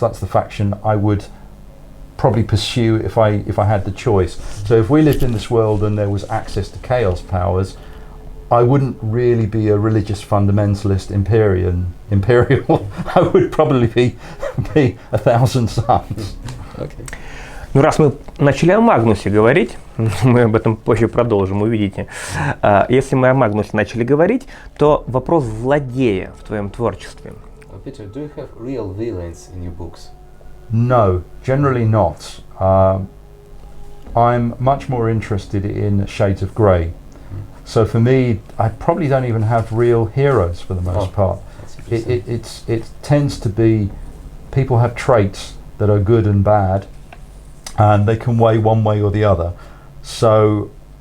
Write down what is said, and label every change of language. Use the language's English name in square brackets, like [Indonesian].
[English] That's the faction I would probably pursue if I had the choice. So if we lived in this world and there was access to chaos powers, I wouldn't really be a religious fundamentalist imperial. I would probably be a Thousand Suns. Okay. [Russian] Ну, раз мы начали о Магнусе говорить, мы об этом позже продолжим, увидите. Если мы о Магнусе начали говорить, то вопрос злодея в твоем творчестве. [English] Peter, do you have real villains in your books? No, generally not. I'm much more interested in shades of grey. So for me, I probably don't even have real heroes for the most part. It tends to be people have traits that are good and bad, and they can weigh one way or the other. So